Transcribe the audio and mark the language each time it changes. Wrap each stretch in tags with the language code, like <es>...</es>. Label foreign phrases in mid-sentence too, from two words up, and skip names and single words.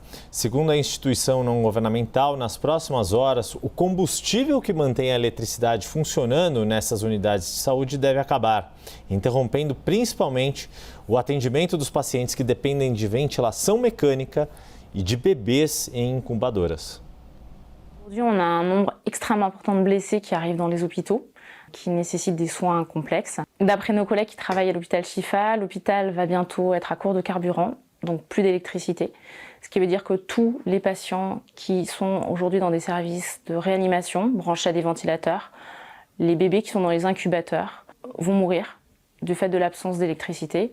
<pt>Segundo a instituição não governamental, nas próximas horas, o combustível que mantém a eletricidade funcionando nessas unidades de saúde deve acabar, interrompendo principalmente o atendimento dos pacientes que dependem de ventilação mecânica e de bebês em incubadoras.</pt> <fr>Aujourd'hui, on a un nombre extrêmement important de blessés qui arrivent dans les hôpitaux, qui nécessitent des soins complexes. D'après nos collègues qui travaillent à l'hôpital Shifa, l'hôpital va bientôt être à court de carburant, donc plus d'électricité. Ce qui veut dire que tous les patients qui sont aujourd'hui dans des services de réanimation, branchés à des ventilateurs, les bébés qui sont dans les incubateurs, vont mourir du fait de l'absence d'électricité.</fr>